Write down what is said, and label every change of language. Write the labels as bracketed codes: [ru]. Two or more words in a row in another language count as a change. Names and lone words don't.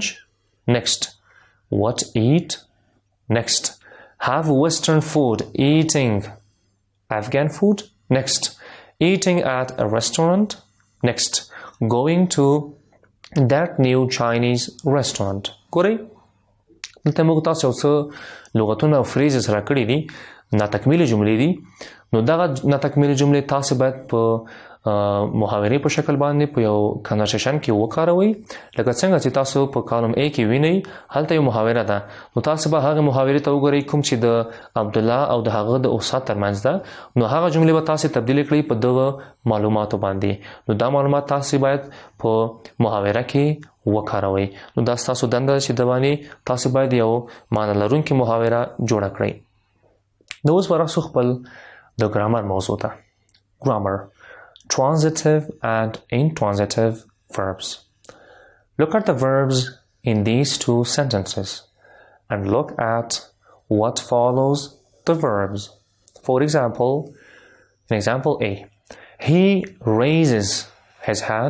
[en] Next, what eat? Next, have Western food, eating Afghan food. Next, eating at a restaurant. Next, going to that new Chinese restaurant. [ps] ګورئ دلته موږ تاسو څه لغتونه او فریزز راکړي دي ناتکمیلي جملې دي نو دغه ناتکمیلي جملې تاسو باید په محاورې په شکل باندې په یو کنورسیشن کې وکاروئ لکه څنګه چې تاسو په کالم A کې وینئ هلته یو محاوره ده نو تاسو به هغه محاورې ته وګورئ کوم چې د عبد الله او د هغه د استاد ترمنځ ده نو هغه جملې به تاسو تبدیل کړئ په دغه معلوماتو باندې نو دا معلومات تاسو باید په محاوره کې وکاروئ نو دا تاسو دنده چې د باندې تاسو باید یو معنی لرونکې محاوره جوړه کړئ نو اوس ورسو خپل د ګرامر موضوع ته ګرامر [en] transitive and intransitive verbs. Look at the verbs in these two sentences and look at what follows the verbs. For example, in example A, he raises his hand.